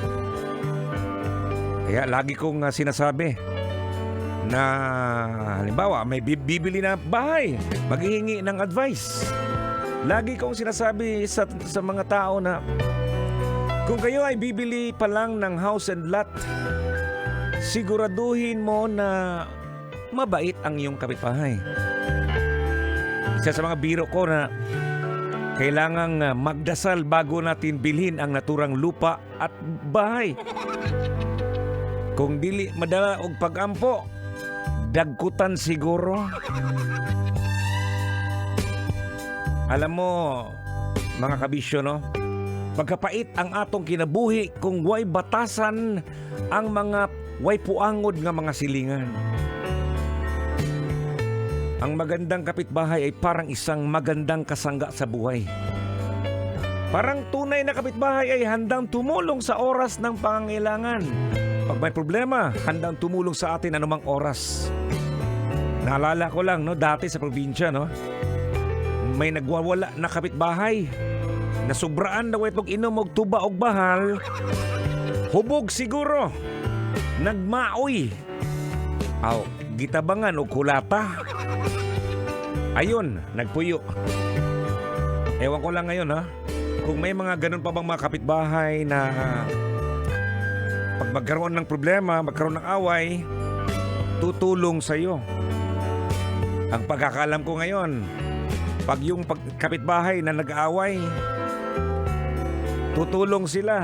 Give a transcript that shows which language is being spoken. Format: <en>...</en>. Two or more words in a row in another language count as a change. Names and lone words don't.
<tl>Kaya lagi kong sinasabi na halimbawa may bibili na bahay, maghihingi ng advice. Lagi kong sinasabi sa mga tao na kung kayo ay bibili pa lang ng</tl> <en>house and lot,</en> <tl>siguraduhin mo na mabait ang iyong kapitbahay. Isa sa mga biro ko na kailangang magdasal bago natin bilhin ang naturang lupa at bahay.</tl> <ceb>Kung dili madala og pag-ampo, dagkutan siguro.</ceb> <tl>Alam mo, mga kabisyo, no?</tl> <ceb>Pagkapait ang atong kinabuhi kung way batasan ang mga way puangod nga mga silingan.</ceb> <tl>Ang magandang kapitbahay ay parang isang magandang kasangga sa buhay. Parang tunay na kapitbahay ay handang tumulong sa oras ng pangangailangan. Pag may problema, handang tumulong sa atin anumang oras. Naalala ko lang, no, dati sa probinsya, no, may nagwawala na kapitbahay. Nasubraan daw itong inom og tuba og bahal.</tl> <ceb>Hubog siguro. Nagmaoy. Gitabangan o kulata. Ayun, nagpuyo.</ceb> <tl>Ewan ko lang ngayon ha, kung may mga ganun pa bang mga kapitbahay na pag magkaroon ng problema, magkaroon ng away, tutulong sa iyo. Ang pagkakalam ko ngayon, pag yung kapitbahay na nag-aaway, tutulong sila.</tl>